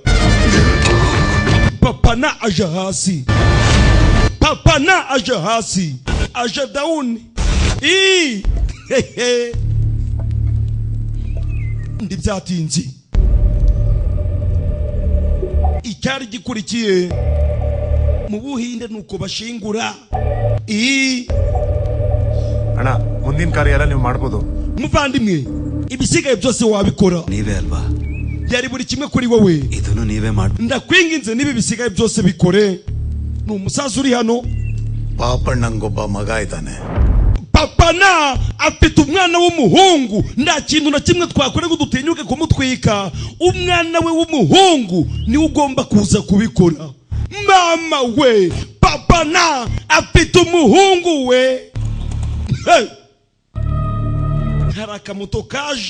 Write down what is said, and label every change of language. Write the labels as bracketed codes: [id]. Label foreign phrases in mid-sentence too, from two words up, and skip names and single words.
[rw] papa na aje hasi aje down. ndi byatinze. icyari gikurikiye mu Buhinde nuko bashingura. [kn] ಅಣ್ಣ ಮುಂದಿನ ಕಾರ್ಯ ಎಲ್ಲ ನೀವು ಮಾಡಬಹುದು. [rw] muvandimwe ibisigaye byose wabikora. [kn] ನೀವೇ ಅಲ್ವಾ [rw] yari buri kimwe kuri wowe. [kn] ಇದನ್ನು ನೀವೇ ಮಾಡಿ. [rw] ndakwinginze nibi bisigaye byose bikore. ni umusaza uri hano. [kn] ಪಾಪಣ್ಣಂಗೊಬ್ಬ ಮಗ ಇದ್ದಾನೆ. [rw] papa na afite umwana w'umuhungu. nta kintu na kimwe twakore ngo dutinyuke kumutwika. umwana we w'umuhungu niwe ugomba kuza kubikora. mama we, papa na afite umuhungu we. Hey! hari akamoto kaje.